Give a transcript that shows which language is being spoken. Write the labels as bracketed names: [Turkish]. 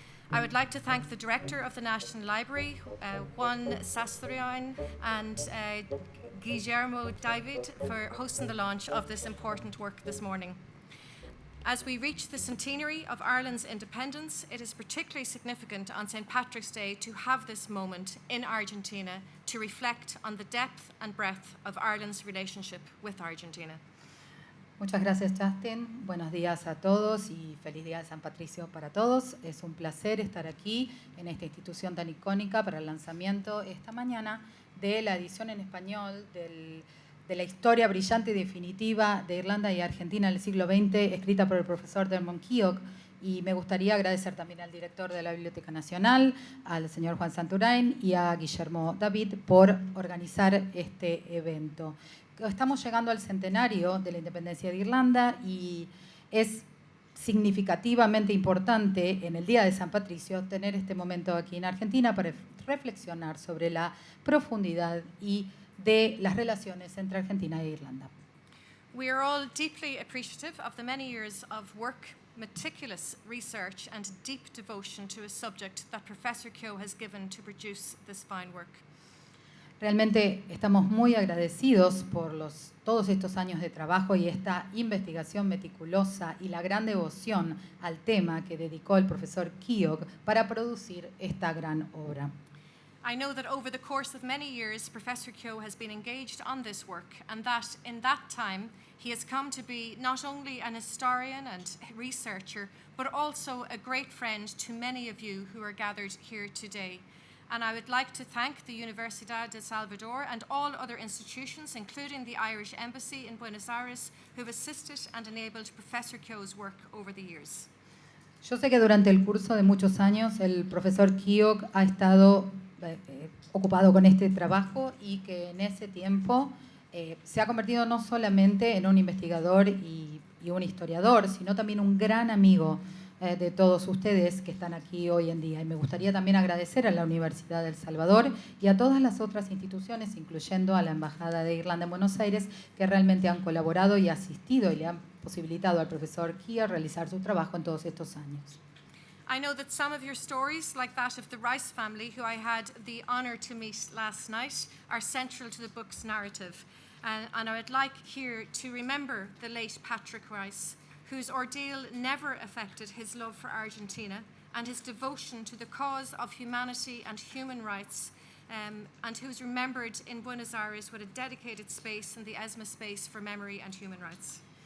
[English] I would like to thank the Director of the National Library, Juan Sastroyan, and Guillermo David for hosting the launch of this important work this morning. As we reach the centenary of Ireland's independence, it is particularly significant on St. Patrick's Day to have this moment in Argentina to reflect on the depth and breadth of Ireland's relationship with Argentina. [Spanish] Muchas gracias, Justin. Buenos días a todos y feliz día de San Patricio para todos. Es un placer estar aquí en esta institución tan icónica para el lanzamiento esta mañana de la edición en español de la historia brillante y definitiva de Irlanda y Argentina en el siglo XX, escrita por el profesor Dermot Keogh. Y me gustaría agradecer también al director de la Biblioteca Nacional, al señor Juan Santurain y a Guillermo David por organizar este evento. Estamos llegando al centenario de la independencia de Irlanda y es significativamente importante en el Día de San Patricio tener este momento aquí en Argentina para reflexionar sobre la profundidad y de las relaciones entre Argentina e Irlanda. [English] We are all deeply appreciative of the many years of work, meticulous research and deep devotion to a subject that Professor Keogh has given to produce this fine work. [Spanish] Realmente estamos muy agradecidos por todos estos años de trabajo y esta investigación meticulosa y la gran devoción al tema que dedicó el profesor Keogh para producir esta gran obra. [English] I know that over the course of many years, Professor Keogh has been engaged on this work, and that in that time he has come to be not only an historian and researcher, but also a great friend to many of you who are gathered here today. And I would like to thank the Universidad de Salvador and all other institutions, including the Irish Embassy in Buenos Aires, who have assisted and enabled Professor Keogh's work over the years. [Spanish] Yo sé que durante el curso de muchos años el profesor Keogh ha estado ocupado con este trabajo y que en ese tiempo se ha convertido no solamente en un investigador y un historiador, sino también un gran amigo de todos ustedes que están aquí hoy en día. Y me gustaría también agradecer a la Universidad de El Salvador y a todas las otras instituciones, incluyendo a la Embajada de Irlanda en Buenos Aires, que realmente han colaborado y asistido y le han posibilitado al profesor Keogh realizar su trabajo en todos estos años. [English] I know that some of your stories, like that of the Rice family, who I had the honour to meet last night, are central to the book's narrative. And I would like here to remember the late Patrick Rice, whose ordeal never affected his love for Argentina and his devotion to the cause of humanity and human rights, and who's remembered in Buenos Aires with a dedicated space in the ESMA space for memory and human rights.